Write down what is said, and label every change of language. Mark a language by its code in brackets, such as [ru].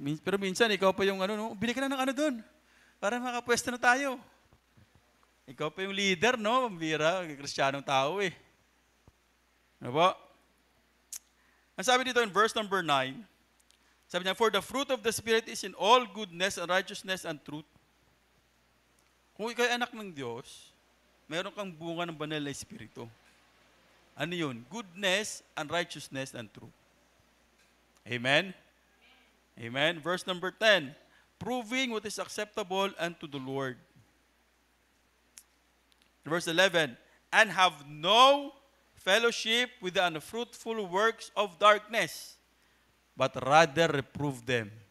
[tl] Pero minsan, ikaw pa yung bili ka na ng doon. Para makapwesto na tayo. Ikaw pa yung leader, Pambira, kristyanong tao eh. Ano ba? Ang sabi dito [en] in verse number 9, [tl] sabi niya, [en] For the fruit of the Spirit is in all goodness and righteousness and truth. [tl] Kung ikaw ay anak ng Diyos, meron kang bunga ng banal na Espiritu. Ano yun? [en] Goodness and righteousness and truth. Amen? Amen? Verse number 10, Proving what is acceptable unto the Lord. Verse 11, And have no fellowship with the unfruitful works of darkness, but rather reprove them.